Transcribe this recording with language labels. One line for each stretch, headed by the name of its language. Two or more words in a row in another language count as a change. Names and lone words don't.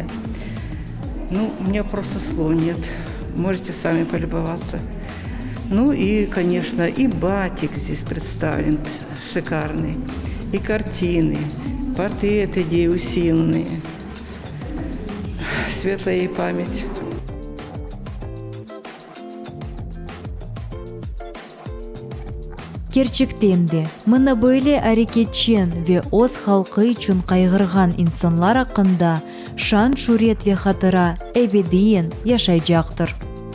Russian: У меня просто слов нет. Можете сами полюбоваться. И, конечно, и батик здесь представлен шикарный, и картины, портреты Идеи Усиновой. Светлая ей память.
Crimean Tatar: Gerçekten de, mına böyle hareketçen ve öz halkı için kaygırgan insanlar hakkında şan, şöhret ve hatıra ebediyen yaşayacaktır.